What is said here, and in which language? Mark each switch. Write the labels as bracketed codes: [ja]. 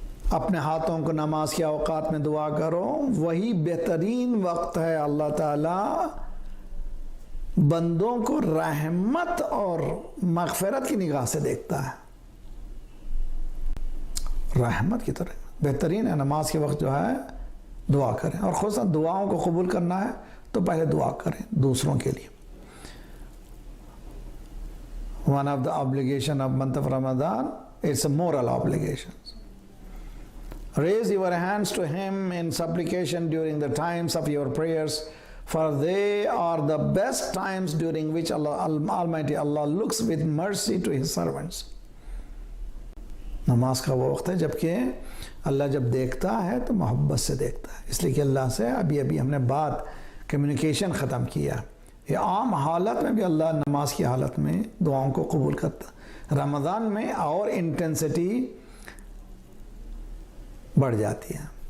[ur] اپنے ہاتھوں کو نماز کے اوقات میں دعا کرو، وہی بہترین وقت ہے اللہ تعالیٰ بندوں کو رحمت اور مغفرت کی نگاہ سے دیکھتا ہے. رحمت کی طرح بہترین ہے نماز کے وقت جو ہے دعا کریں، اور خصوصاً دعاؤں کو قبول کرنا ہے تو پہلے دعا کریں دوسروں کے لیے. [en] One of the obligation of month of Ramadan, it's a moral obligation. Raise your hands to Him in supplication during the times of your prayers, for they are the best times during which Almighty Allah looks with mercy to His servants. [ur] نماز کا وہ وقت ہے جبکہ اللہ جب دیکھتا ہے تو محبت سے دیکھتا ہے، اس لیے کہ اللہ سے ابھی ہم نے بات کمیونیکیشن ختم کیا. یہ عام حالت میں بھی اللہ نماز کی حالت میں دعاؤں کو قبول کرتا ہے. رمضان میں اور انٹینسٹی بڑھ جاتی ہے.